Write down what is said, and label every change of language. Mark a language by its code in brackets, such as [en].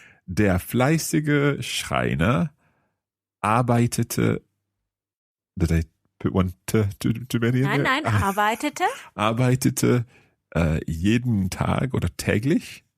[de] Der fleißige Schreiner arbeitete. [en] Did I put one too many in there? [de] Nein, arbeitete. Arbeitete jeden Tag oder täglich.